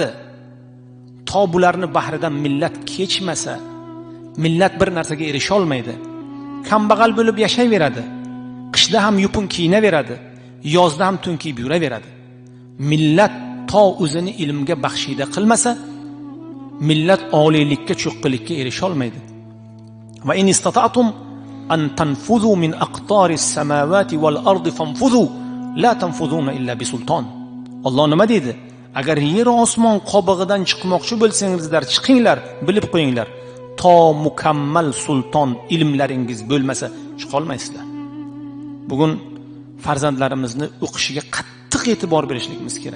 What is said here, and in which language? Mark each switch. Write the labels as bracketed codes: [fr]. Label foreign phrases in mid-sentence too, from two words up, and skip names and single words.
[uz] To bularni bahridan millat kechmasa, millat bir narsaga erisha olmaydi. Kambag'al bo'lib yashayveradi. Qishda ham yupun kiyinaveradi, yozda ham tun kiyib yuraveradi. Millat to o'zini ilmga baxshida qilmasa, millat oliylikka, cho'qqilikka erisha olmaydi. [ar] وإن استطعتم أن تنفذوا من أقطار السماوات والأرض فانفذوا لا تنفذون إلا بسلطان. [uz] Alloh nima dedi? Agar yer osmon qobig'idan chiqmoqchi bo'lsangizlar, chiqinglar, bilib qo'yinglar. To mukammal sulton ilmlaringiz bo'lmasa chiqa olmaysizlar. Bugun farzandlarimizni o'qishiga qattiq e'tibor berishligimiz kerak.